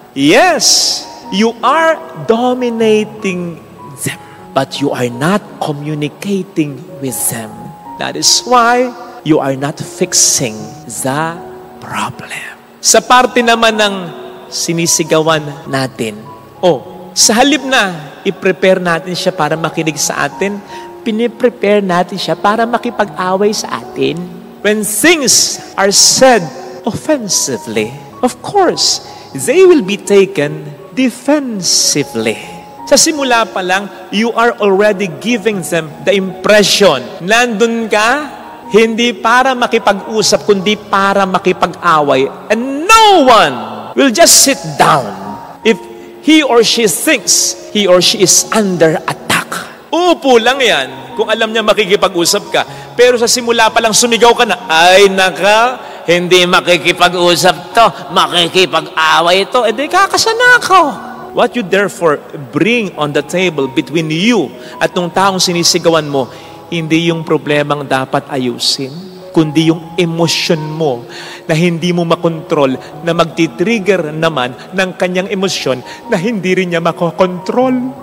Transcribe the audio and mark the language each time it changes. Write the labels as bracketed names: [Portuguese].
[English] Yes, you are dominating them, but you are not communicating with them. That is why you are not fixing the problem. [Filipino] Sa parte naman ng sinisigawan natin, sa halip na i-prepare natin siya para makinig sa atin, piniprepare natin siya para makipag-away sa atin. [English] When things are said offensively, of course, they will be taken defensively. [Filipino] Sa simula pa lang, [English] you are already giving them the impression, [Filipino] nandun ka, hindi para makipag-usap, kundi para makipag-away. [English] And no one will just sit down if he or she thinks he or she is under attack. [Filipino] Uupo lang yan kung alam niya makikipag-usap ka. Pero sa simula pa lang sumigaw ka na, ay naka, hindi makikipag-usap to, makikipag-away to, di kakasana ako. [English] What you therefore bring on the table between you [Filipino] at nung taong sinisigawan mo, hindi yung problemang dapat ayusin, kundi yung emosyon mo na hindi mo makontrol, na magti-trigger naman ng kanyang emosyon na hindi rin niya makokontrol.